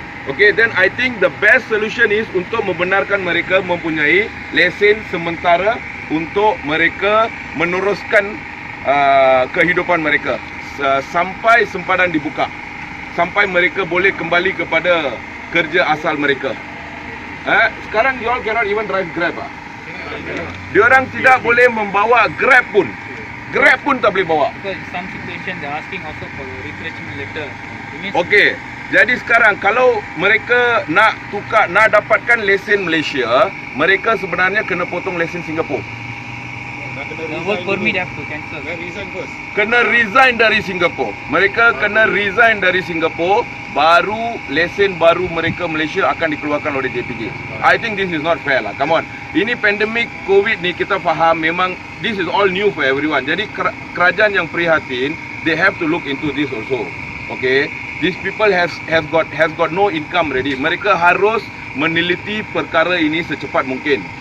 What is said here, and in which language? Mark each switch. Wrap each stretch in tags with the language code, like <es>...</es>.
<ms>Okay,</ms> <en>then I think the best solution is</en> <ms>untuk membenarkan mereka mempunyai lesen sementara untuk mereka meneruskan kehidupan mereka sampai sempadan dibuka, sampai mereka boleh kembali kepada kerja asal mereka. Sekarang</ms> <en>you all cannot even drive Grab.</en> <ms>Diorang tidak boleh membawa Grab pun tak boleh bawa.</ms> <en>Because in some situation they are asking also for a retrenchment letter.</en> <ms>Okey. Jadi sekarang kalau mereka nak dapatkan lesen Malaysia, mereka sebenarnya kena potong lesen Singapura.</ms> <en>The work permit have to cancel.</en> <ms>Kena resign dari Singapura. Mereka kena resign dari Singapura, baru lesen baru mereka Malaysia akan dikeluarkan oleh JPJ.</ms> <en>I think this is not fair lah. Come on.</en> <ms>Ini pandemik COVID ni kita faham memang</ms> <en>this is all new for everyone.</en> <ms>Jadi kerajaan yang prihatin,</ms> <en>they have to look into this also. Okay? These people has got no income already.</en> <ms>Mereka harus meneliti perkara ini secepat mungkin.</ms>